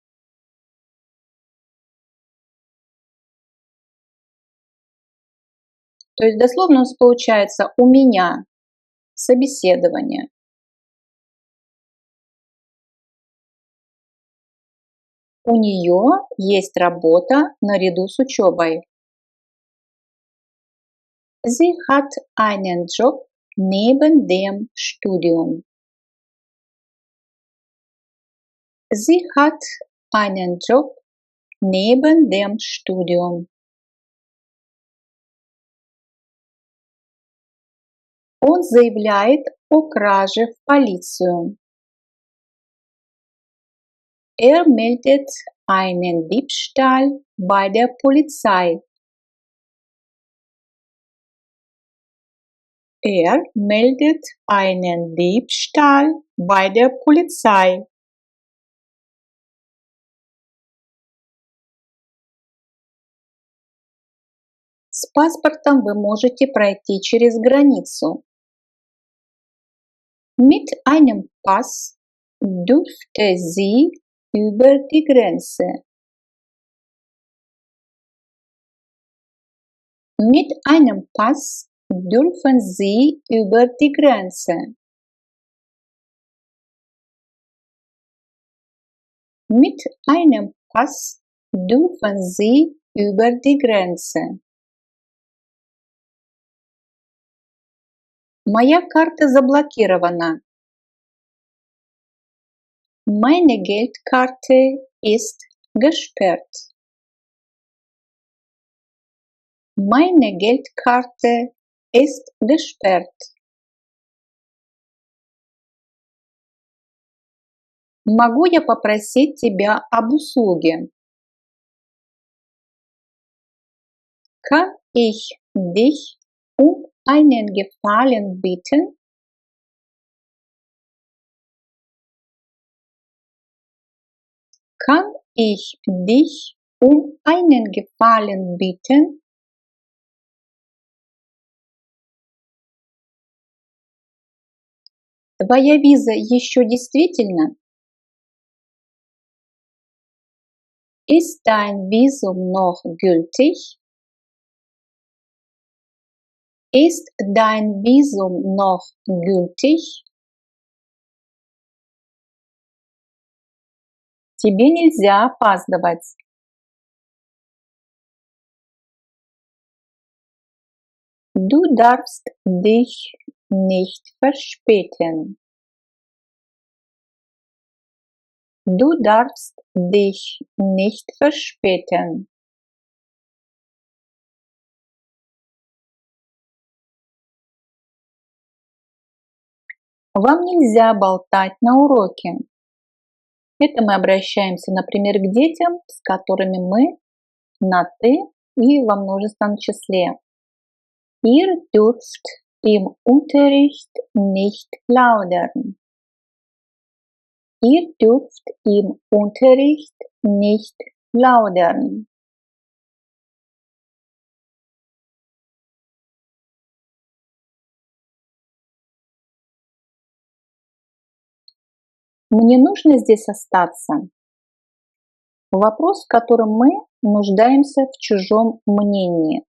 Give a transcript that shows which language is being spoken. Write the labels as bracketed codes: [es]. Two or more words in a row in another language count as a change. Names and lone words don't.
[ru] То есть дословно у нас получается «у меня собеседование». У нее есть работа наряду с учебой. [de] Sie hat einen Job neben dem Studium. Sie hat einen Job neben dem Studium. [ru] Он заявляет о краже в полицию. [de] Er meldet einen Diebstahl bei der Polizei. Er meldet einen Diebstahl bei der Polizei. [ru] С паспортом вы можете пройти через границу. [de] Mit einem Pass dürfte sie über die Grenze. Mit einem Pass dürfen sie über die Grenze. Mit einem Pass dürfen sie über die Grenze. [ru] Моя карта заблокирована. [de] Meine Geldkarte ist gesperrt. Meine Geldkarte ist gesperrt. [ru] Могу я попросить тебя об услуге? [de] Kann ich dich um einen Gefallen bitten? Kann ich dich um einen Gefallen bitten? [ru] Твоя виза еще действительна? [de] Ist dein Visum noch gültig? Ist dein Visum noch gültig? [ru] Тебе нельзя опаздывать. [de] Du darfst dich nicht verspäten. Du darfst dich nicht verspäten. [ru] Вам нельзя болтать на уроке. Это мы обращаемся, например, к детям, с которыми мы на «ты» и во множественном числе. [de] Ihr dürft im Unterricht nicht plaudern. Ihr dürft im Unterricht nicht plaudern. [ru] Мне нужно здесь остаться. Вопрос, в котором мы нуждаемся в чужом мнении.